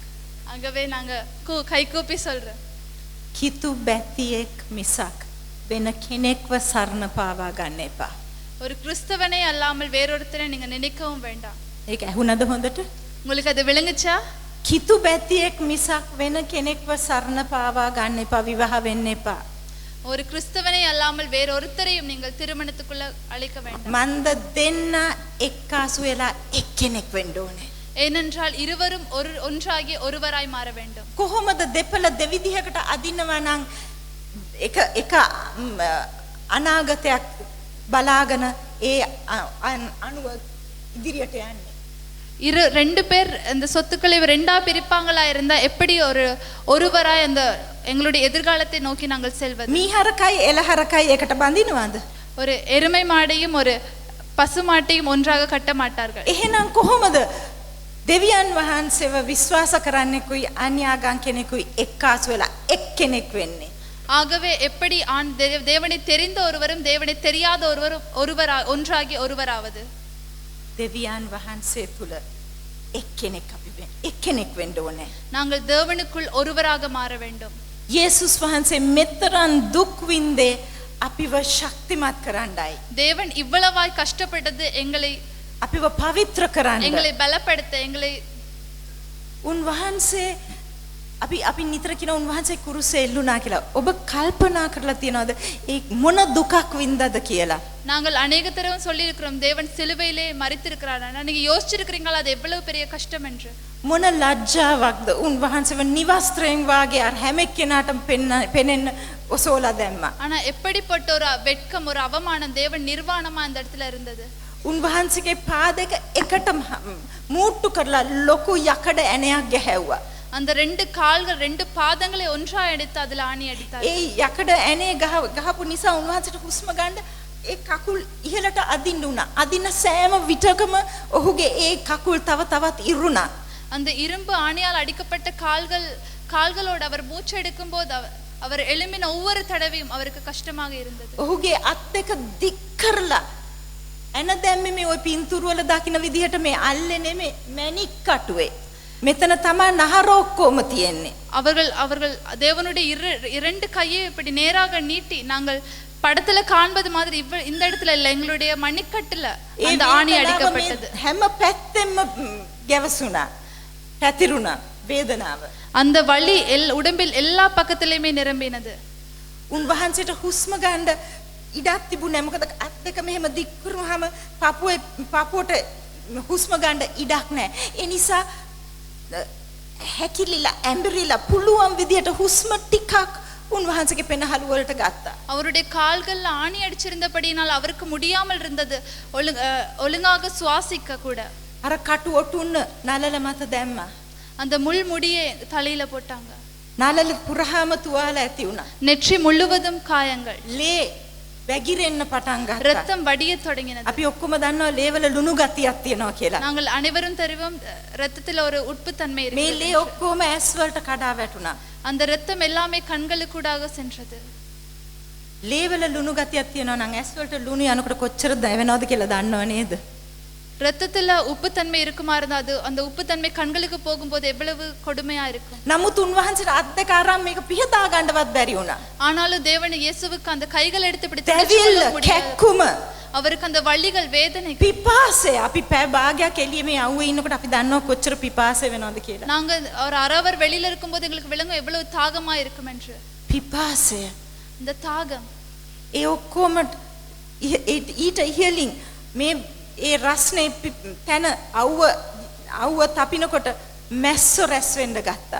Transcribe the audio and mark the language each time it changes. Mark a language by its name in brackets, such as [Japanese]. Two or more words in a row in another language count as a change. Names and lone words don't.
[Tamil] ஆகவே நாங்க கை கூப்பி சொல்றோம். [Sinhala] කිතු බැතියෙක් මිසක් වෙන කෙනෙක්ව සරණ පාවා ගන්න එපා. [Tamil] ஒரு கிறிஸ்தவனே அல்லாமல் வேறொருத்தரை நீங்க நினைக்கவும் வேண்டாம். [Sinhala] ඒක ඇහුණද හොඳට? [Tamil] உங்களுக்கு அது விளங்குச்சா? [Sinhala] කිතු බැතියෙක් මිසක් වෙන කෙනෙක්ව සරණ පාවා ගන්න එපා. විවාහ වෙන්න එපා. [Tamil] ஒரு கிறிஸ்தவனே அல்லாமல் வேறொருத்தரையும் நீங்கள் திருமணத்துக்குள்ள அழைக்க வேண்டாம். [Sinhala] මන්ද දෙන්න එක්කාසු වෙලා එක්කෙනෙක් වෙන්න ඕනේ. [Tamil] ஏனென்றால் இருவரும் ஒன்றாகி ஒருவராய் மாற வேண்டும். [Sinhala] කොහොමද දෙපළ දෙවිදිහකට අදිනවා නම් එක අනාගතයක් බලාගෙන ඒ අනුව ඉදිරියට යන්නේ. [Tamil] ரெண்டு பேர் அந்த சொத்துக்களை ரெண்டா பிரிப்பாங்களா இருந்தா எப்படி ஒருவராய் அந்த எங்களுடைய எதிர்காலத்தை நோக்கி நாங்கள் செல்வது? [Sinhala] මීහරකයි එළහරකයි එකට බඳිනවද? [Tamil] ஒரு எருமை மாடையும் ஒரு பசு மாட்டையும் ஒன்றாக கட்ட மாட்டார்கள். [Sinhala] එහෙනම් කොහොමද දෙවියන් වහන්සේව විශ්වාස කරන්නෙකුයි අන්‍යාගම් කෙනෙකුයි එක්කාසු වෙලා එක්කෙනෙක් වෙන්නේ? [Tamil] ஆகவே எப்படி தேவனை தெரிந்த ஒருவரும் தேவனை தெரியாத ஒருவரும் ஒன்றாகி ஒருவராவது? [Sinhala] දෙවියන් වහන්සේ තුල එක්කෙනෙක් වෙන්න ඕනේ. [Tamil] நாங்கள் தேவனுக்குள் ஒருவராக மாற வேண்டும். [Sinhala] යේසුස් වහන්සේ මෙතරම් දුක් විඳේ අපිව ශක්තිමත් කරන්නයි. [Tamil] தேவன் இவ்வளவாய் கஷ்டப்பட்டது எங்களை [Sinhala] අපිව පවිත්‍ර කරන්න. [Tamil] எங்களை பலப்படுத்த எங்களை [Sinhala] උන්වහන්සේ අපි නිතර කියන උන්වහන්සේ කුරුසේ එල්ලුණා කියලා. ඔබ කල්පනා කරලා තියනවද ඒ මොන දුකක් වින්දාද කියලා? [Tamil] நாங்கள் அநேக தடவை சொல்லி இருக்கிறோம் தேவன் சிலுவையிலே மரித்திருக்கிறார். நீங்க யோசிச்சிருக்கிறீங்களா அது எவ்வளவு பெரிய கஷ்டம் என்று? [Sinhala] මොන ලැජ්ජාවක්ද උන්වහන්සේව නිවස්ත්‍රයෙන් වාගේ අර හැම එක්කෙනාටම පෙනෙන්න ඔසෝලා දැම්මා. [Tamil] ஆனா எப்படிப்பட்ட ஒரு வெட்கம் ஒரு அவமானம் தேவன் நிர்வாணமா அந்த இடத்துல இருந்தது. [Sinhala] උන්වහන්සේගේ පාදක එකට මූට්ටු කරලා ලොකු යකඩ ඇණයක් ගැහැව්වා. [Tamil] அந்த ரெண்டு கால்கள் ரெண்டு பாதங்களை ஒன்றா எடுத்து அதுல ஆணி அடித்தார். [Sinhala] ඒ යකඩ ඇණේ ගහපු නිසා උන්වහන්සේට හුස්ම ගන්න ඒ කකුල් ඉහළට අදින්න උනා. අදින සෑම විටකම ඔහුගේ ඒ කකුල් තව තවත් ඉරුණා. [Tamil] அந்த இரும்பு ஆணியால் அடிக்கப்பட்ட கால்களோடு அவர் மூச்சு எடுக்கும் போது அவர் எழும்பின ஒவ்வொரு தடவையும் அவருக்கு கஷ்டமாக இருந்தது. [Sinhala] ඔහුගේ අත් දෙක දික් කරලා එන දැම්මේ මේ ওই පින්තූර වල දකින්න විදිහට මේ අල්ලේ නෙමෙයි මැණික් කටුවේ. මෙතන තමයි නහර ඔක්කොම තියෙන්නේ. [Tamil] அவர்கள் தேவனுடைய இரண்டு கையை இப்படி நேராக நீட்டி நாங்கள் படத்துல காண்பது மாதிரி இந்த இடத்துல இல்ல எங்களுடைய மணிக்கட்டுல அந்த ஆணி அடிக்கப்பட்டது. [Sinhala] හැම පැත්තෙම ගැවසුණා. පැතිරුණා වේදනාව. [Tamil] அந்த வலி உடம்பில் எல்லா பக்கத்திலுமே நிரம்பினது. [Sinhala] උන්වහන්සේට හුස්ම ගන්න ඉඩක් තිබුණේ මොකද අත් දෙක මෙහෙම දික් කරුවාම පපුවට හුස්ම ගන්න ඉඩක් නැහැ. ඒ නිසා හැකිලිලා ඇඹරිලා පුළුවන් විදියට හුස්ම ටිකක් උන්වහන්සේගේ පෙනහළු වලට ගත්තා. [Tamil] அவருடைய கால்கள்ல ஆணி அடிச்சிருந்தபடியினால் அவருக்கு முடியாமல் இருந்தது ஒழுங்காக சுவாசிக்க கூட. [Sinhala] අර කටු ඔටුන්න නලල මත දැම්මා. [Tamil] அந்த முள் முடியை தலையில போட்டாங்க. [Sinhala] නලල පුරාම තුවාල ඇති වුණා. [Tamil] நெற்றி முழுவதும் காயங்கள். [Sinhala] ලේ වැగిරෙන්න පටන් ගත්තා. [Tamil] ரத்தம் வடிய தொடங்கினது. [Sinhala] අපි ඔක්කොම දන්නවා ලේවල ලුණු ගතියක් තියෙනවා කියලා. [Tamil] நாங்கள் அனைவரும் தெரிவோம் ரத்தத்துல ஒரு உப்புத்தன்மை இருக்கு. [Sinhala] මේ ලේ ඔක්කොම ඇස් වලට කඩා වැටුණා. [Tamil] அந்த ரத்தம் எல்லாமே கண்களுக்கூடாக சென்றது. [Sinhala] ලේවල ලුණු ගතියක් තියෙනවා නම් ඇස් වලට ලුණු යනකොට කොච්චර දැවෙනවද කියලා දන්නව නේද? [Tamil] ரத்தத்துல உப்புத்தன்மை இருக்குமா இருந்தா அது அந்த உப்புத்தன்மை கண்களுக்கு போகும்போது எவ்வளவு கொடுமையா இருக்கும். [Sinhala] නමුත් උන්වහන්සේට අත් දෙක අරන් මේක පිහදා ගන්නවත් බැරි වුණා. [Tamil] ஆனாலும் தேவன் இயேசுவுக்கு அந்த கைகளை எடுத்து பிடித்து [Sinhala] දැවිල්ල කැක්කුම [Tamil] அவருக்கு அந்த வலிகள் வேதனை [Sinhala] පිපාසය අපි පෑ භාගයක් එළියේ මේ අවුවේ ඉන්නකොට අපි දන්නවා කොච්චර පිපාසය වෙනවද කියලා. [Tamil] நாங்க ஒரு அரவர் வெளியில இருக்கும்போது எங்களுக்கு விளங்கும் எவ்வளவு தாகமா இருக்கும் என்று. [Sinhala] පිපාසය [Tamil] இந்த தாகம் [Sinhala] ඒ ඔක්කොම ඊට ඉහළින් මේ ඒ රස්නේ තන අවුව තපිනකොට මැස්සෝ රැස් වෙන්න ගත්තා.